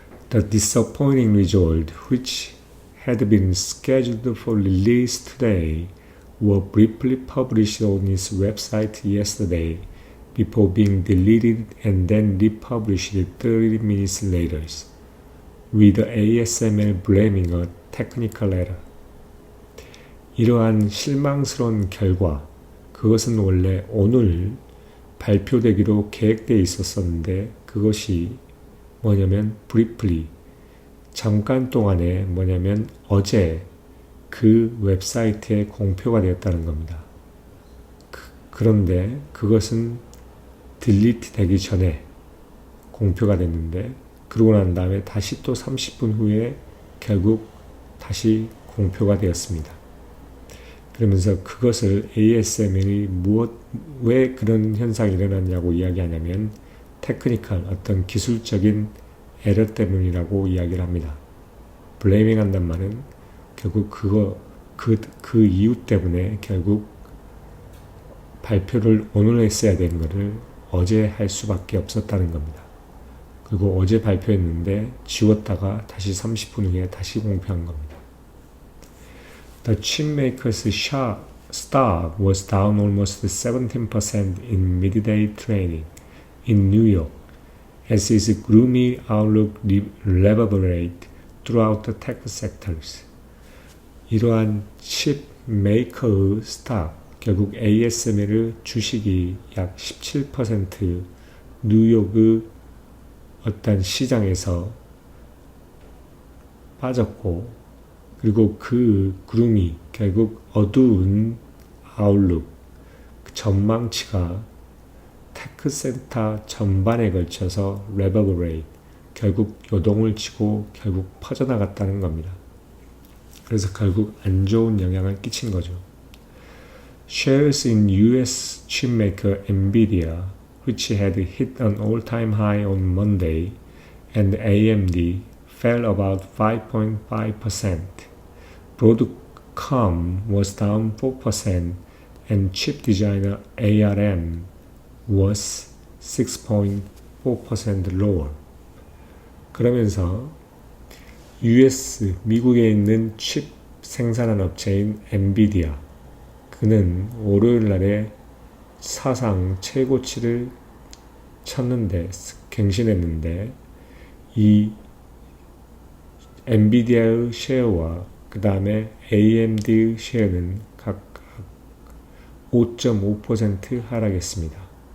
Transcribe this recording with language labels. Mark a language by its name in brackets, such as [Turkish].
[English] The disappointing result, which had been scheduled for release today, were briefly published on its website yesterday before being deleted and then republished 30 minutes later, with ASML blaming a technical error. [Korean] 이러한 실망스러운 결과, 그것은 원래 오늘 발표되기로 계획되어 있었었는데 그것이 뭐냐면 briefly, 잠깐 동안에 뭐냐면 어제 그 웹사이트에 공표가 되었다는 겁니다. 그런데 그것은 딜리트 되기 전에 공표가 됐는데, 그러고 난 다음에 다시 또 30분 후에 결국 다시 공표가 되었습니다. 그러면서 그것을 ASML이 왜 그런 현상이 일어났냐고 이야기하냐면 테크니컬, 어떤 기술적인 에러 때문이라고 이야기를 합니다. 블레이밍 한단 말은 결국 그 이유 때문에 결국 발표를 오늘 했어야 되는 것을 어제 할 수밖에 없었다는 겁니다. 그리고 어제 발표했는데 지웠다가 다시 30분 후에 다시 공표한 겁니다. [English] The chipmaker's stock was down almost 17% in midday trading in New York as its gloomy outlook reverberated throughout the tech sectors. [Korean] 이러한 칩 메이커의 스탁, 결국 ASML의 주식이 약 17% 뉴욕의 어떤 시장에서 빠졌고, 그리고 그 그룹이 결국 어두운 아웃룩, 전망치가 테크센터 전반에 걸쳐서 reverberate, 결국 요동을 치고 결국 퍼져나갔다는 겁니다. 그래서 결국 안 좋은 영향을 끼친 거죠. [English] Shares in US chipmaker NVIDIA, which had hit an all-time high on Monday, and AMD fell about 5.5%. Broadcom was down 4%, and chip designer ARM was 6.4% lower. [Korean] 그러면서 US, 미국에 있는 칩 생산한 업체인 엔비디아, 그는 월요일 날에 사상 최고치를 쳤는데, 갱신했는데, 이 엔비디아의 쉐어와 그 다음에 AMD의 쉐어는 각각 5.5% 하락했습니다.